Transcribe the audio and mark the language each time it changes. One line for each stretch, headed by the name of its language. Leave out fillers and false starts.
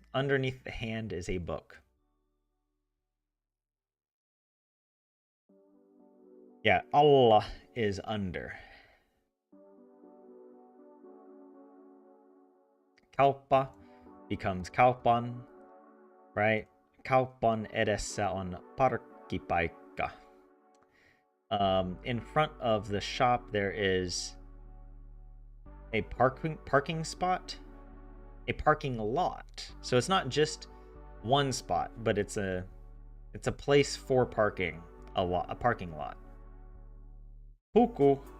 English: Underneath the hand is a book. Yeah, alla is under. Kauppa becomes kaupan, right?
Finnish: Kaupan edessä on parkkipaikka.
English: In front of the shop there is a parking spot, a parking lot. So it's not just one spot, but it's a place for parking, a parking lot. Puku.